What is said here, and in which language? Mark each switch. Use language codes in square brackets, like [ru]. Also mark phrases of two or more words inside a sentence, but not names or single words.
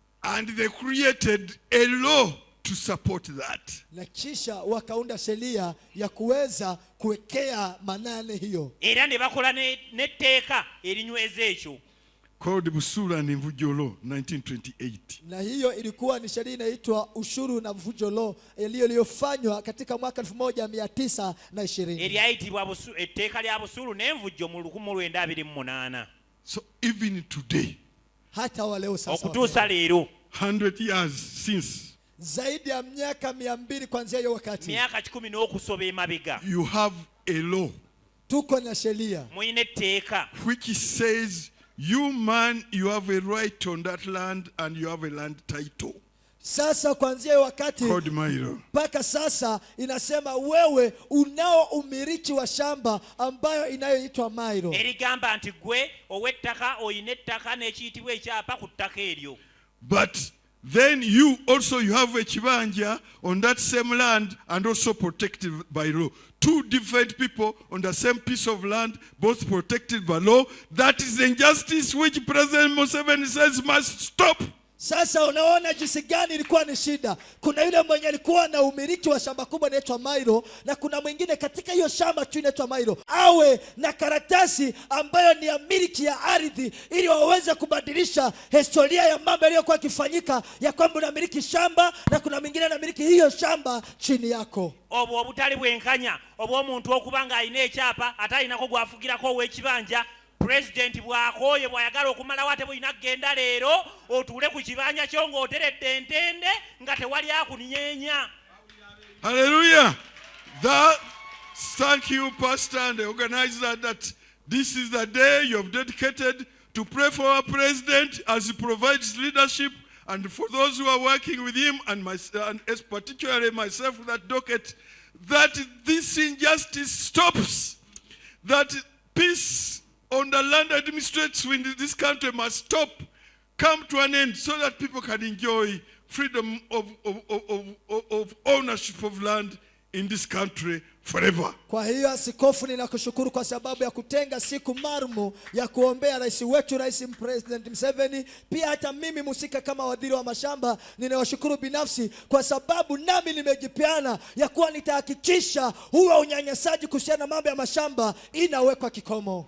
[en] And they created a law to support that. [sw] Na kisha wakaunda sheria ya kuweza kuwekea manane hiyo. [lg] Era ne bakola netteeka erinyweza ekyo. [en] Called Busura and Mvujo Law, 1928. [sw] Na hiyo ilikuwa ni sheria inaitwa Ushuru na Mvujo Law iliyofanywa katika mwaka 1920. [lg] Eryayitibwa etteeka lya busulu n'envujjo mu 1928. [en] So even today, [sw] hata wa leo sasa, [lg] okutuusa leero [en] 100 years since, [sw] zaidi ya miaka 200 kuanzia hiyo wakati, [lg] miaka 10 n'okusoba emabega, [en] you have a law [sw] tuko na sheria [lg] muyina etteeka [en] which says you man, you have a right on that land and you have a land title. [sw] Sasa kuanzia hiyo wakati mpaka sasa inasema wewe unao umiliki wa shamba ambayo inayoitwa mairo. [lg] Erigamba nti gwe owettaka oyina ettaka n'ekiyitibwa ekyapa ku ttaka eryo. [en] But then you have a kibanja on that same land and also protected by law. Two different people on the same piece of land, both protected by law. That is injustice which President Museveni says must stop. [sw] Sasa unaona jinsi gani ilikuwa ni shida. Kuna yule mwenye alikuwa na umiliki wa shamba kubwa inaitwa mairo, na kuna mwingine katika hiyo shamba tu inaitwa mairo awe na karatasi ambayo ni ya miliki ya ardhi, ili waweze kubadilisha historia ya mambo yaliyokuwa yakifanyika, ya kwamba unamiliki shamba na kuna mwingine anamiliki hiyo shamba chini yako. [lg] Obwo obutali bwenkanya obwo omuntu okubanga alina ekyapa atalinako gwafugirako ow'ekibanja. President bw'akooye bw'ayagala okumalawo ate bw'olina kugenda leero otuule ku kibanja kyo ng'oteredde entende nga tewali akuninyeenya. [en] Hallelujah. Thank you, Pastor and the organizer, that this is the day you have dedicated to pray for our president as he provides leadership, and for those who are working with him, and particularly myself with that docket, that this injustice stops, that peace on the land administrative in this country must stop, come to an end, so that people can enjoy freedom of ownership of land in this country forever. [sw] Kwa hiyo askofu, ninakushukuru kwa sababu ya kutenga siku maalum ya kuombea rais wetu, Rais President Museveni. Pia hata mimi musika kama waziri wa mashamba ninawashukuru binafsi, kwa sababu nami nimejipeana ya kuwa nitahakikisha huwa unyanyasaji kuhusiana na mambo ya mashamba inawekwa kikomo.